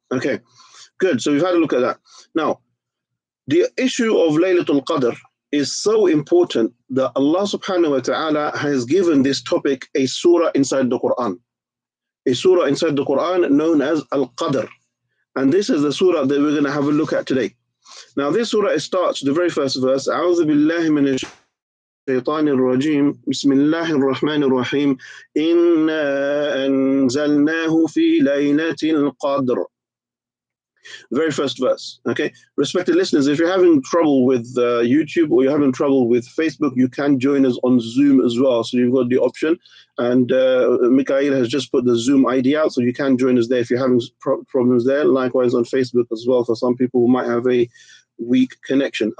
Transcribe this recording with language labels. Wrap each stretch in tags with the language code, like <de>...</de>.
<en>Okay, good. So we've had a look at that. Now, the issue of Laylatul Qadr is so important that Allah subhanahu wa ta'ala has given this topic a surah inside the Quran. A surah inside the Quran known as Al-Qadr. And this is the surah that we're going to have a look at today. Now this surah, it starts, the very first verse,</en> <ar>أعوذ بالله من الشيطان الرجيم بسم الله الرحمن الرحيم إنا أنزلناه في ليلة القدر.</ar> <en>Very first verse, okay? Respected listeners, if you're having trouble with YouTube or you're having trouble with Facebook, you can join us on Zoom as well. So you've got the option. And Mikhail has just put the Zoom ID out, so you can join us there if you're having problems there. Likewise on Facebook as well for some people who might have a weak connection.</en>